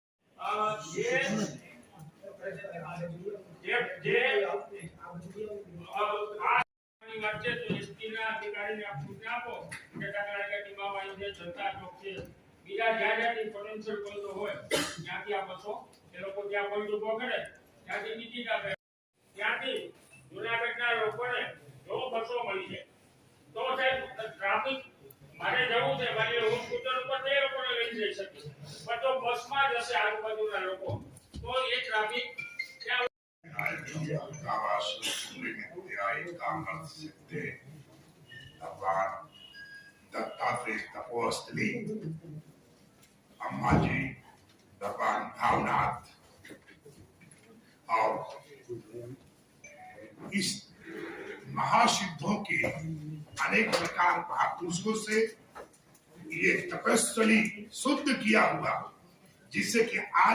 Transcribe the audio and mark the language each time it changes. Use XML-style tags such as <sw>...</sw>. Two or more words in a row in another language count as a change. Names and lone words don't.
<gu>જે વાત છે તો એસટીના અધિકારીને આપ સૂચના આપો કે કાંકરિયા ટીમામાં જે જનતા ચોક છે બીજા જ્યાં જ્યાંથી</gu> <en>potential point</en> <gu>હોય ત્યાંથી આ બસો એ લોકો ત્યાં પોઈન્ટ ઉભો કરે ત્યાંથી ટિકિટ આપે. ત્યાંથી જૂનાગઢના લોકોને જો બસો મળી જાય તો સાહેબ ટ્રાફિક મારે જવું છે મારી હું સ્કૂટર ઉપર તે લોકોને લઈ જઈ શકીશ પણ જો બસમાં જશે આજુબાજુના લોકો તો એ ટ્રાફિક</gu> <hi>दत्तात्रेय तपोस्थली, अम्मा जी भगवान भावनाथ और इस महासिद्धों के अनेक प्रकार महापुरुषों से ये तपस्थली शुद्ध किया हुआ, जिससे कि आज</hi>